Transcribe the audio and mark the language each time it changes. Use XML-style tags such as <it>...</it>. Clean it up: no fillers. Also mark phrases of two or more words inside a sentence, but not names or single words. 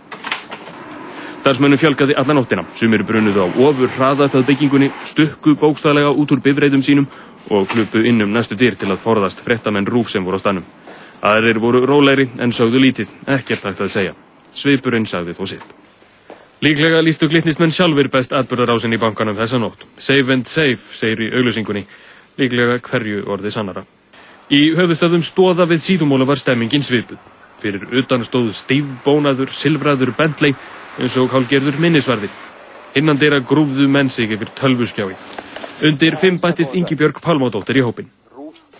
<is>Starfsmönnum fjölgaði alla nóttina, sumir brunuðu á ofur hraða upp að byggingunni, stukku bókstaflega út úr bifreiðum sínum og kluppu inn næstu dyr til að forðast fréttamenn RÚV sem voru á staðnum. Aðrir voru rólegri en sögðu lítið, ekkert hægt að segja. Svipurinn sagði þó sitt. Líklega lýstu glitnismenn sjálfur best atburðarásin í bankanum þessa nótt.</is> <en>Save and save,</en> <is>segir í auglýsingunni, líklega hverju orði sannara. Í höfuðstöðum Stoða við Síðumóla var stemmingin svipuð. Fyrir utan stóð stífbónaður, silfraður Bentley eins og hálfgerður minnisvarði. Innan dyra grúfðu menn sig yfir tölvuskjái. Undir 5 bættist Ingibjörg Pálmadóttir í hópinn.</is>